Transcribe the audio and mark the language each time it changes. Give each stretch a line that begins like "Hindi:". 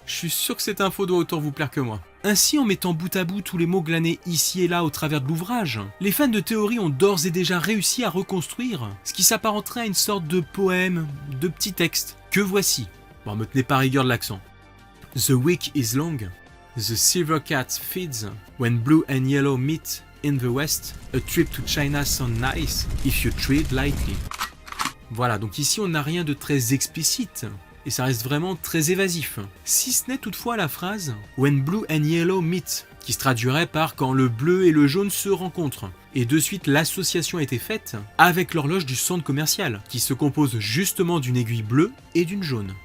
French: Je suis sûr que cette info doit autant vous plaire que moi. Ainsi, en mettant bout à bout tous les mots glanés ici et là au travers de l'ouvrage, les fans de théorie ont d'ores et déjà réussi à reconstruire ce qui s'apparenterait à une sorte de poème, de petit texte, que voici. Bon, me tenez pas rigueur de l'accent.
English: The week is long. The silver cat feeds when blue and yellow meet in the west. A trip to China sounds nice if you tread lightly.
French: Voilà, donc ici on n'a rien de très explicite. Et ça reste vraiment très évasif. Si ce n'est toutefois la phrase «
English: When blue and yellow meet
French: », qui se traduirait par « quand le bleu et le jaune se rencontrent ». Et de suite, l'association a été faite avec l'horloge du centre commercial, qui se compose justement d'une aiguille bleue et d'une jaune.